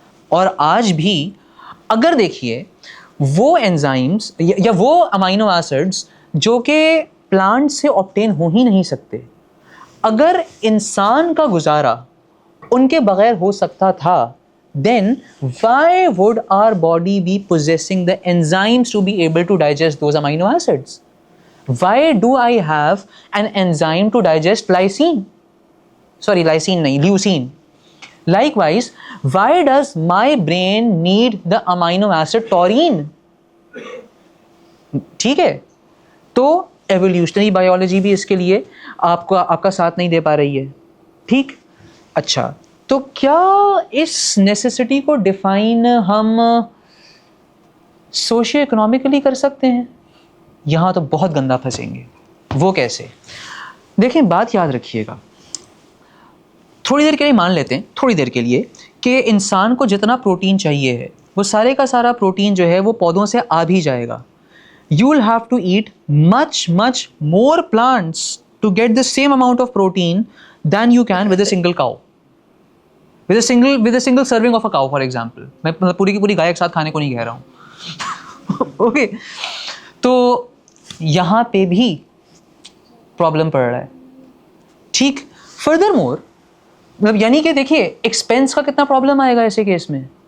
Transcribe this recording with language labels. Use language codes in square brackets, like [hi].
[ur] اور آج بھی اگر دیکھیے وہ انزائمس یا وہ امائنو ایسڈز جو کہ پلانٹ سے آبٹین ہو ہی نہیں سکتے, اگر انسان کا گزارا ان کے بغیر ہو سکتا تھا, [en] then why would our body be possessing the enzymes to be able to digest those amino acids? Why do I have an enzyme to digest lysine? Sorry, lysine nahi, leucine. Likewise, why does my brain need the amino acid taurine? [ur] ٹھیک ہے, تو evolutionary biology بھی اس کے لیے آپ کا ساتھ نہیں دے پا رہی ہے. ٹھیک, اچھا, تو کیا اس نیسیسٹی کو ڈیفائن ہم سوشیو اکنامکلی کر سکتے ہیں؟ یہاں تو بہت گندا پھنسیں گے. وہ کیسے؟ دیکھیں, بات یاد رکھیے گا, تھوڑی دیر کے لیے مان لیتے ہیں, تھوڑی دیر کے لیے, کہ انسان کو جتنا پروٹین چاہیے ہے وہ سارے کا سارا پروٹین جو ہے وہ پودوں سے آ بھی جائے گا. [en] You will have to eat much more plants to get the same amount of protein than you can with a single cow. With a single serving of a cow, for example. [ur] میں پوری کی پوری گائے ایک ساتھ کھانے کو نہیں کہہ رہا ہوں. اوکے, تو یہاں پہ بھی پرابلم پڑ رہا ہے. ٹھیک, فردر مور مطلب یعنی کہ دیکھیے ایکسپینس کا کتنا پرابلم آئے گا ایسے کیس میں.